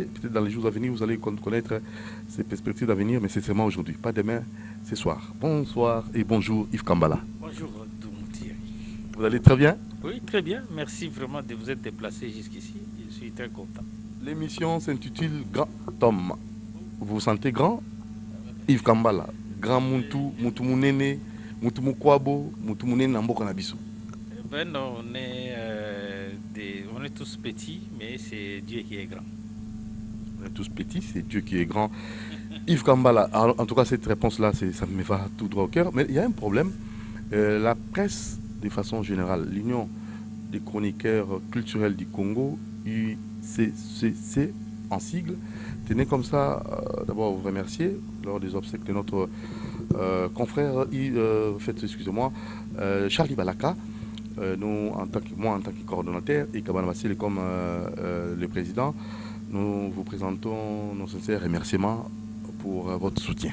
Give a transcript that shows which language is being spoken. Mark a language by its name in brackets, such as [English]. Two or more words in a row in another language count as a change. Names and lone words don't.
[French] Peut-être dans les jours à venir, vous allez connaître ses perspectives d'avenir, mais c'est seulement aujourd'hui, pas demain. Ce soir. Bonsoir et bonjour Yves Kambala. Bonjour Doumoutir. Vous allez très bien? Oui, très bien. Merci vraiment de vous être déplacé jusqu'ici. Je suis très content. L'émission s'intitule Grand Homme. Vous vous sentez grand? Yves Kambala. [Lingala] Grand Muntu, Muntu Munene, Muntu Mukwabo, Muntu Munene Namboka Nabiso. [French] Ben non, on est tous petits, mais c'est Dieu qui est grand. On est tous petits, c'est Dieu qui est grand. Yves Kambala, alors, en tout cas cette réponse-là, ça me va tout droit au cœur, mais il y a un problème. La presse, de façon générale, l'Union des chroniqueurs culturels du Congo, UCCC en sigle, tenait comme ça, d'abord vous remercier lors des obsèques de notre confrère, excusez-moi, Charlie Balaka, moi en tant que coordonnateur, et Kabana Bassile comme le président, nous vous présentons nos sincères remerciements pour votre soutien.